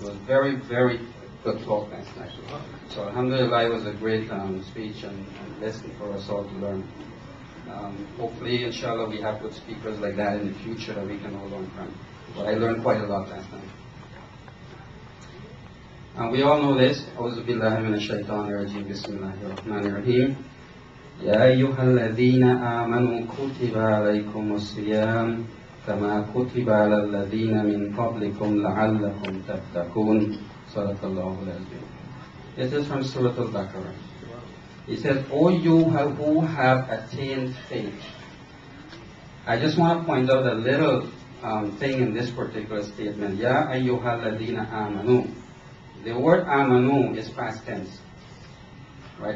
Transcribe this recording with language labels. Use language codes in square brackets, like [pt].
[en] It was very, very good talk last night. So alhamdulillah, it was a great speech and lesson for us all to learn. Hopefully, inshallah, we have good speakers like that in the future that we can all learn from. But I learned quite a lot last night. And we all know this. [ar] أعوذ بالله من الشيطان الرجيم بسم الله الرحمن الرحيم يا أيها الذين آمنوا كتب عليكم الصيام كما كتب على الذين من قبلكم لعلكم تتقون صدق الله العظيم. [en] This is from Surah Al-Baqarah. It says, O you who have attained faith. I just want to point out a little thing in this particular statement. [ar] Ya ayyuhal ladina amanu. [en] The word amanu is past tense. Right?